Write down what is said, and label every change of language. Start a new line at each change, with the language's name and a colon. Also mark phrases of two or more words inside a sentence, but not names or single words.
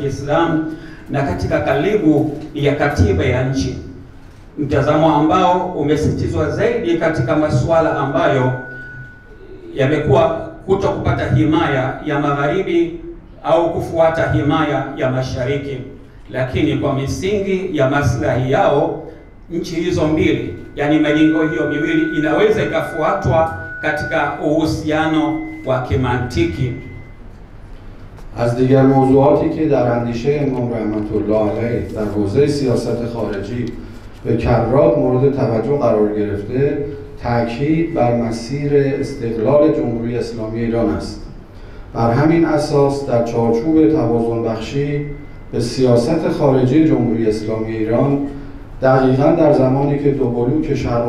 Swahili: Kiislamu na katika kalibu ya katiba ya nchi, mtazamo ambao umesitizwa zaidi katika masuala ambayo yamekuwa kuto kupata himaya ya magharibi au kufuata himaya ya mashariki, lakini kwa misingi ya maslahi yao nchi hizo mbili, yani majengo hiyo miwili, inaweza ikafuatwa katika uhusiano wa kimantiki.
Persian: از دیگر موضوعاتی که در اندیشه امام رحمت الله علیه در حوزه سیاست خارجی به کرات مورد توجه قرار گرفته، تاکید بر مسیر استقلال جمهوری اسلامی ایران است. بر همین اساس در چارچوب توازن بخشی به سیاست خارجی جمهوری اسلامی ایران، دقیقاً در زمانی که دو بلوک شرق